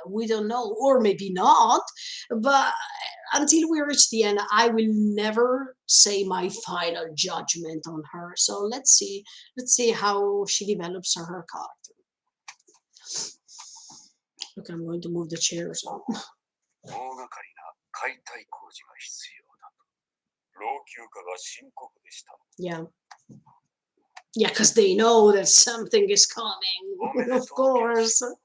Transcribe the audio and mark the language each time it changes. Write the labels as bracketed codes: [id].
[en] We don't know, or maybe not. But until we reach the end, I will never say my final judgment on her. So let's see. Let's see how she develops her character. Look, I'm going to move the chairs on. [ja] 大掛かりな解体工事が必要だと。老朽化が深刻でした。 [en] Yeah. Yeah, because they know that something is coming, of course.